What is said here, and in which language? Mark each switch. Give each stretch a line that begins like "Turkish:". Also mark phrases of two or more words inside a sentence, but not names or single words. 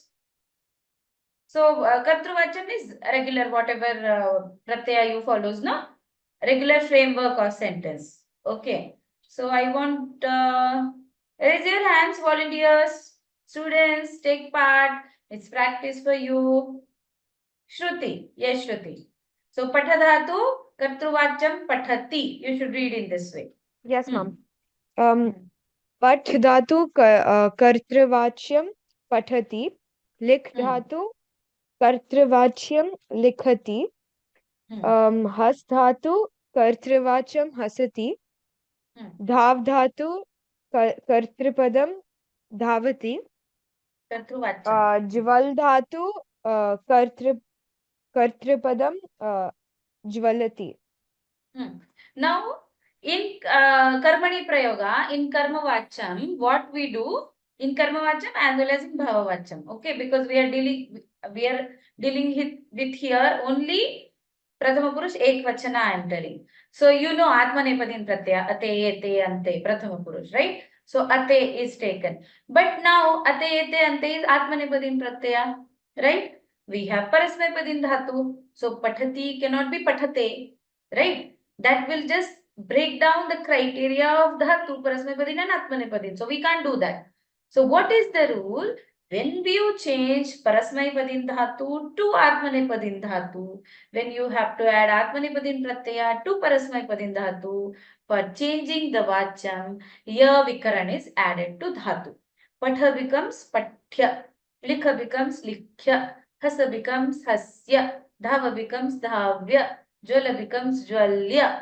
English: So Kartruvacham is regular, whatever pratyaya you follows, no? Regular framework or sentence. Okay. So I want raise your hands, volunteers, students, take part. It's practice for you. Shruti. Yes, Shruti.
Sanskrit: So patadhatu, Kartruvacham pathati.
English: You should read in this way. Yes, ma'am.
Sanskrit: Pat dhatu kartrvachyam pathati. Lik dhatu kartrvachyam likhati. Has dhatu kartrvachyam hasati. Dhav dhatu kartripadam dhavati. Kartruvacham. Jval dhatu kartripadam jvalati.
English: Now, in
Sanskrit: Karmani Prayoga,
English: in Karmavacham, what we do in Karmavacham as well as in Bhavavacham, okay? Because we are dealing with here only
Sanskrit: Prathama Purush Ekvachana
English: I am telling. So you know
Sanskrit: Atmanepadin Pratyaya, Ate, Ete, Ante, Prathama Purush,
English: right? So Ate is taken. But now
Sanskrit: Ate, Ete, Ante
English: is
Sanskrit: Atmanepadin Pratyaya,
English: right? We have
Sanskrit: Parasmapadin Dhatu.
English: So Pathati cannot be Pathate, right? That will just break down the criteria of
Sanskrit: dhatu, parasmapadin
English: and atmanepadin. So we can't do that. So what is the rule? When you change
Sanskrit: parasmapadin dhatu
English: to
Sanskrit: atmanepadin dhatu,
English: when you have to add
Sanskrit: atmanepadin pratyaya
English: to
Sanskrit: parasmapadin dhatu,
English: for changing the vacham,
Sanskrit: ya vikaran
English: is added to dhatu. Patha becomes pathya, likha becomes likhya, hasa becomes hasya, dhava becomes dhavya, Jwala becomes Jwalya.